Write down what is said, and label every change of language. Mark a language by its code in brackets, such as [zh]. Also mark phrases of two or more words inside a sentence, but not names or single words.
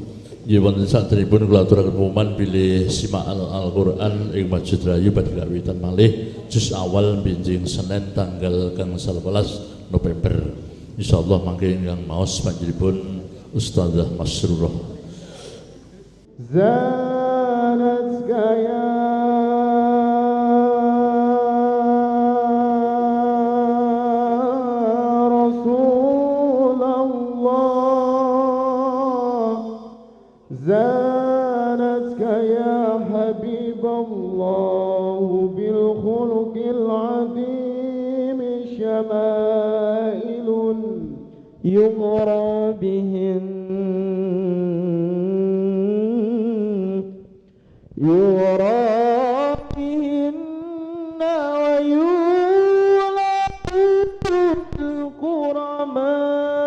[jv] Nggih wonten saderengipun kula aturaken pengumuman bilih simak Al-Qur'an ing Masjid Rayu badhe kawitan malih juz awal benjing Senin tanggal kang 11 November. Insyaallah mangke ingkang maos panjenenganipun Ustazah Masrurah. Zanatka ya زانتك [ar] يا حبيب الله بالخلق العظيم شمائل يغرى بهن ويولد الكرماء